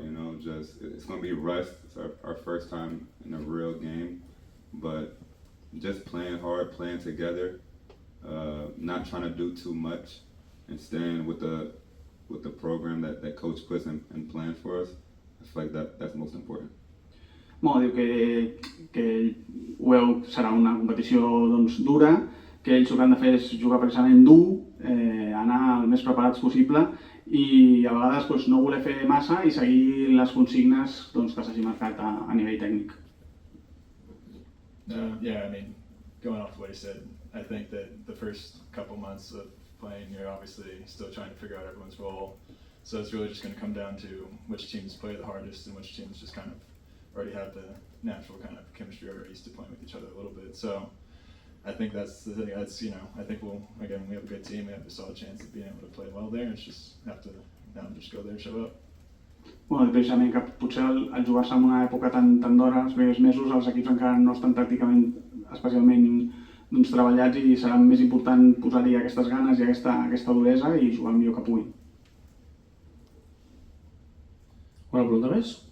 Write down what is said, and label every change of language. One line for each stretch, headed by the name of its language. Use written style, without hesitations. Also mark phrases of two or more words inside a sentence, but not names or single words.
English: You know, it's going to be rust. It's our first time in a real game, but just playing hard, playing together, not trying to do too much, and staying with the program that coach puts and plans for us. I feel like that's most important.
Catalan: Diu que ho veu, serà una competició doncs, dura, que ells el que han de fer és jugar precisament dur, anar el més preparats possible i a vegades doncs, no voler fer massa i seguir les consignes doncs, que s'hagi marcat a nivell tècnic.
English: Yeah, I mean, going off what he said, I think that the first couple months of playing, you're obviously still trying to figure out everyone's role. So it's really just going to come down to which teams play the hardest and which teams just kind of already have the natural kind of chemistry already used to playing with each other a little bit. So I think that's the thing. I think we have a good team. We have a solid chance of being able to play well there. It's just have to now just go there and show up.
Catalan: Precisament que potser al jugar-se en una època tan d'hora, els primers mesos, els equips encara no estan tàcticament especialment doncs, treballats i serà més important posar-hi aquestes ganes i aquesta duresa i jugar el millor que puguin. Una pregunta més?